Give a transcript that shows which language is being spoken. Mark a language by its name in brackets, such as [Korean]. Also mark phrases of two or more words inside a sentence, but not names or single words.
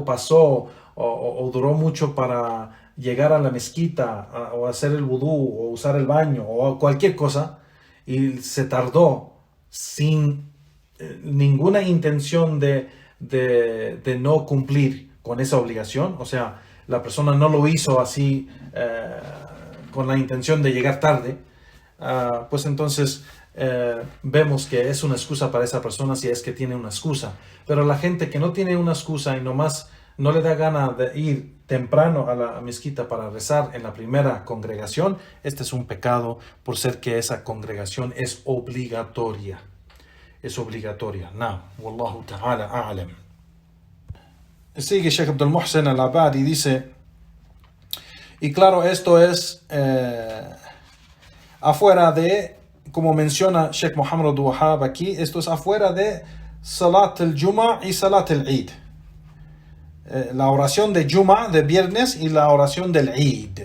[Spanish] pasó o duró mucho para llegar a la mezquita o hacer el vudú o usar el baño o cualquier cosa y se tardó sin ninguna intención de no cumplir con esa obligación, o sea, la persona no lo hizo así con la intención de llegar tarde, pues entonces vemos que es una excusa para esa persona si es que tiene una excusa. Pero la gente que no tiene una excusa y nomás no le da gana de ir temprano a la mezquita para rezar en la primera congregación, este es un pecado por ser que esa congregación es obligatoria. Es obligatoria. [Arabic] نعم. والله تعالى أعلم. [Spanish] Sigue Sheikh Abdul Muhsin al-Abadi y dice, y claro, esto es afuera de, como menciona Sheikh Muhammad Abdul Wahhab aquí, esto es afuera de [Arabic] صلاة الجمعة [Spanish] y [Arabic] صلاة العيد. [Spanish] La oración de Jum'a, de viernes, y la oración del Eid.